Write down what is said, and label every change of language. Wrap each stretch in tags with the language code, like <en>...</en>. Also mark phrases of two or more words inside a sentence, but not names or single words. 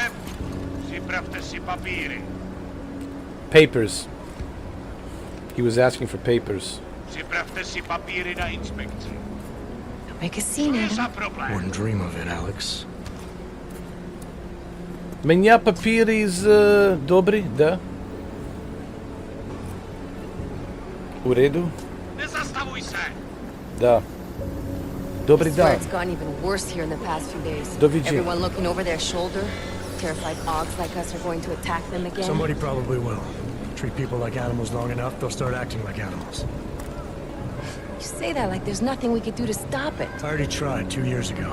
<en>Papers. He was asking for papers. Make a scene, Adam. Wouldn't dream of it, Alex.</en> <sr>Меня papiri dobri, da? U redu? Da. Dobri</sr> <en>I swear</en> <sr>dan.</sr> <en>it's gotten even worse here in the past few days.</en> <sr>Doviđenja.</sr> <en>Everyone looking over their shoulder. Terrified Augs like us are going to attack them again. Somebody probably will. Treat people like animals long enough, they'll start acting like animals. You say that like there's nothing we could do to stop it. I already tried 2 years ago.</en>